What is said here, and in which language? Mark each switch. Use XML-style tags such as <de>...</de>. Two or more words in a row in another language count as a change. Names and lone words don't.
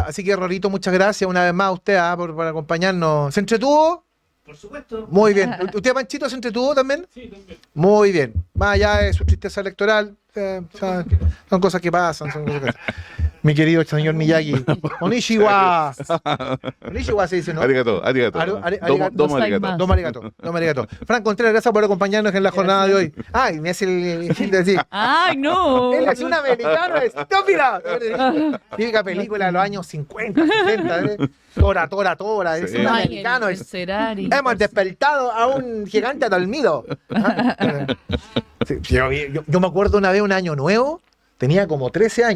<es>Así que, Rorrito, muchas gracias una vez más a usted por acompañarnos. ¿Se entretuvo? Por supuesto. Muy bien. ¿Usted, Panchito, se entretuvo también? Sí, también. Muy bien. Más allá de su tristeza electoral, son cosas que pasan. Son cosas que pasan. Mi querido señor Miyagi. Onishiwa. Onishiwa se dice, ¿no? Arigato.</es> <ja>Domo arigato. Domo arigato. Domo arigato.</ja> <es>Frank Contreras, gracias por acompañarnos en la jornada de hoy. Ay, me hace el fin de decir. ¡Ay, no! Él es un americano estúpido. Típica película de los años 50, 60. Tora. Es Sí. un Ay, americano. el Cerari. Hemos despertado a un gigante dormido. Sí, yo me acuerdo una vez, un año nuevo, tenía como 13 años.</es>